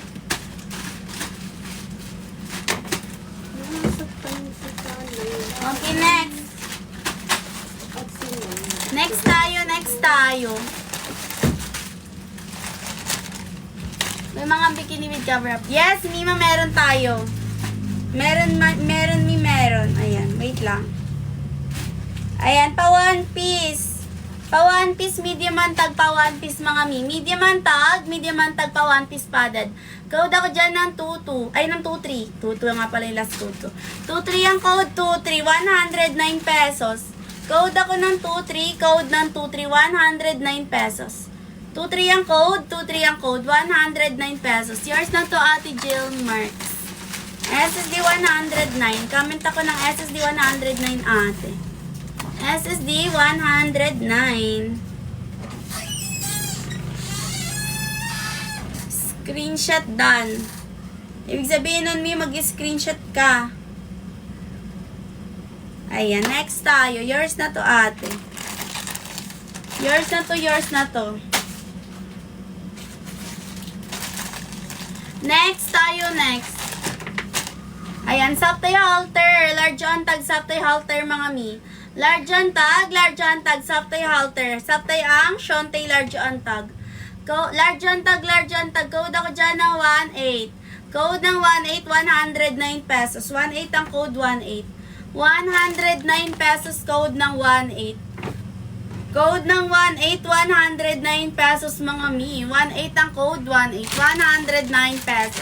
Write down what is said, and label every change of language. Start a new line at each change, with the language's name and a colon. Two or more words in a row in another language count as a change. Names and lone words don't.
English: Okay, next.
Filipino: Next tayo. May mga bikini
English: with cover up. Yes,
Filipino: Mima, meron tayo. Meron. Ayan, wait lang. Ayan, pa
English: one piece.
Filipino: Pa
English: one piece,
Filipino: medium ang tag, pa
English: one piece
Filipino: mga mi. Medium ang tag, pa
English: one piece padded.
Filipino: Code ako dyan ng 2-2. Ay, ng 2-3. 2-2 nga pala yung last code ko. 2-3 ang code, 2-3. 109 pesos. Code ako ng 2-3. Code ng 2-3. 109 pesos. 2-3 ang code, 109 pesos. Yours na to Ate Jill Marks. SSD 109. Comment ako ng SSD 109 ate.
English: SSD 109. Screenshot done.
Filipino: Ibig sabihin nun, Mi, mag-screenshot ka. Ayan, next tayo. Yours na to, ate. Yours na to, yours na to. Next tayo, next.
English: Ayan, saptay halter. Large on tag, saptay halter,
Filipino: mga Mi.
English: Large on tag, saptay halter. Saptay ang Shontay large on tag. Large on tag.
Filipino: Code ako dyan ng 1.8. Code ng 1.8, 109 pesos. 1.8 ang code, 1.8. 109 pesos code ng 1.8. Code ng 1.8, 109 pesos, mga Mi. 1.8 ang code, 1.8. 109 pesos.